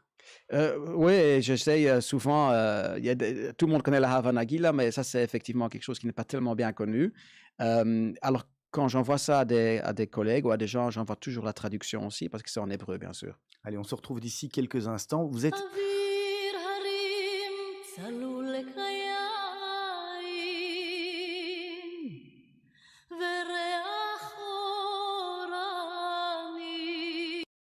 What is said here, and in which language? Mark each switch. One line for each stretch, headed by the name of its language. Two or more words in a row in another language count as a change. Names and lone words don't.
French: Oui, j'essaye souvent, tout le monde connaît la Hava Nagila, mais ça, c'est effectivement quelque chose qui n'est pas tellement bien connu. Alors, quand j'envoie ça à des collègues ou à des gens, j'envoie toujours la traduction aussi parce que c'est en hébreu, bien sûr. Allez, on se retrouve d'ici quelques instants. Vous êtes
Hebrew: אוויר הרים צלול כיין וריח אורני